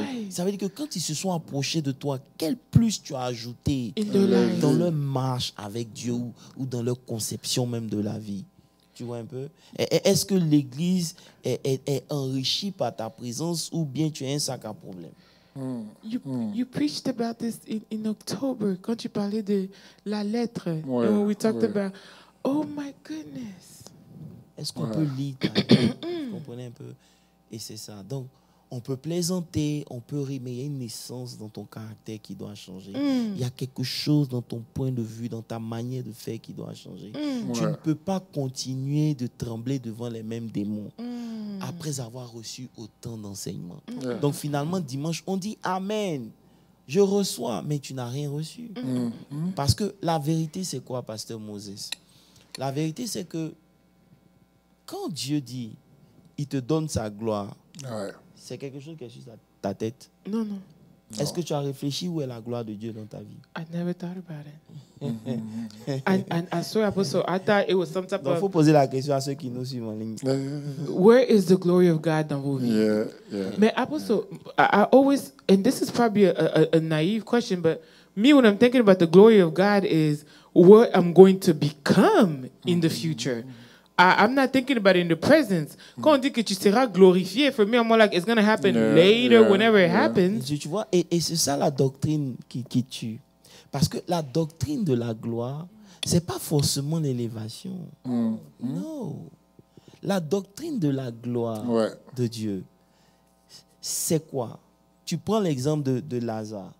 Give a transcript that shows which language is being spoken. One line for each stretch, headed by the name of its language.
French: Ça veut dire que quand ils se sont approchés de toi, quel plus tu as ajouté
English: In
French: dans leur marche avec Dieu ou dans leur conception même de la vie? Tu vois un peu? Est-ce que l'Église est enrichie par ta présence ou bien tu es un sac à problème?
English: You preached about this in October
French: quand tu parlais de la lettre.
English: And we talked about, oh my goodness.
French: Est-ce qu'on peut lire ta lettre? Vous comprenez un peu? Et c'est ça. Donc, on peut plaisanter, on peut rire, mais il y a une essence dans ton caractère qui doit changer. Il y a quelque chose dans ton point de vue, dans ta manière de faire qui doit changer. Tu ne peux pas continuer de trembler devant les mêmes démons après avoir reçu autant d'enseignements. Donc finalement, dimanche, on dit Amen. Je reçois, mais tu n'as rien reçu. Parce que la vérité, c'est quoi, pasteur Moses? La vérité, c'est que quand Dieu dit, il te donne sa gloire, c'est quelque chose qui est sur ta tête. Non. Est-ce que tu as réfléchi où est la gloire de Dieu dans ta vie?
English: I never thought about it. and I saw Apostle, I thought it was some type
French: Donc, il faut poser la question à ceux qui nous suivent en ligne.
English: Where is the glory of God
French: dans vos vies?
English: Mais Apostle, I always, and this is probably a naive question, but me, when I'm thinking about the glory of God is what I'm going to become in the future. I'm not thinking about it in the present.
French: Quand on dit que tu seras glorifié,
English: for me, I'm more like, it's going to happen later, whenever it happens.
French: Tu vois, et c'est ça la doctrine qui tue. Parce que la doctrine de la gloire, c'est pas forcément l'élévation. Non. La doctrine de la gloire de Dieu, c'est quoi? Tu prends l'exemple de Lazare.